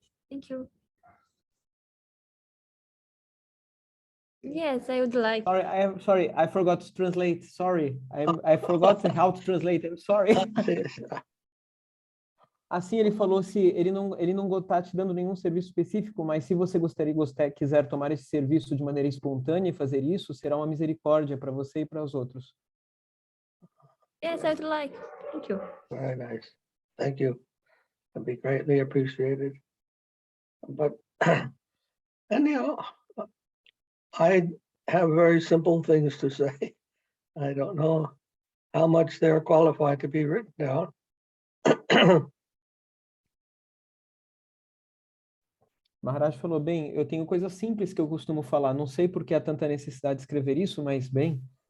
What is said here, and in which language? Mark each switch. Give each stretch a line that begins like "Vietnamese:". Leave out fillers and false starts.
English: Thank you. Yes, I would like. Sorry, I forgot to translate. Sorry, I forgot how to translate. I'm sorry.
Portuguese: Assim ele falou, se ele não está te dando nenhum serviço específico, mas se você quiser tomar esse serviço de maneira espontânea e fazer isso, será uma misericórdia para você e para os outros.
English: Yes, I would like. Thank you. Very nice. Thank you. That'd be greatly appreciated. But anyhow, I have very simple things to say. I don't know how much they're qualified to be written down.
Portuguese: Maharaj falou, bem, eu tenho coisas simples que eu costumo falar. Não sei por que há tanta necessidade de escrever isso, mas bem.